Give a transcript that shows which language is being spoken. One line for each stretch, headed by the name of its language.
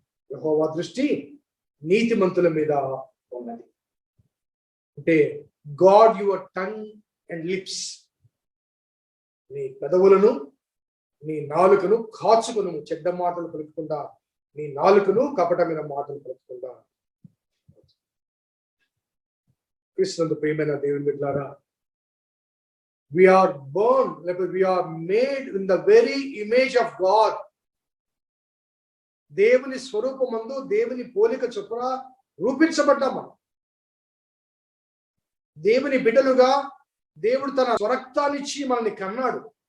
Telugu: యెహోవా దృష్టి నీతిమంతుల మీద ఉన్నది. అంటే
English: guard your tongue and lips,
Telugu: నీ పెదవులను, నీ నాలుకను కాచుకును, చెడ్డ మాటలు పలుకకుండా నీ నాలుకను, కపటమైన మాటలు పలుకకుండా. క్రీస్తునందు ప్రియమైన దేవుని బిడ్డలారా,
English: we are born, we are made in the very image of God.
Telugu: దేవుని స్వరూపమందు, దేవుని పోలిక చొప్పున రూపించబడ్డాం. దేవుని బిడ్డలుగా దేవుడు తన స్వరక్తాన్నిచ్చి మనల్ని కన్నాడు.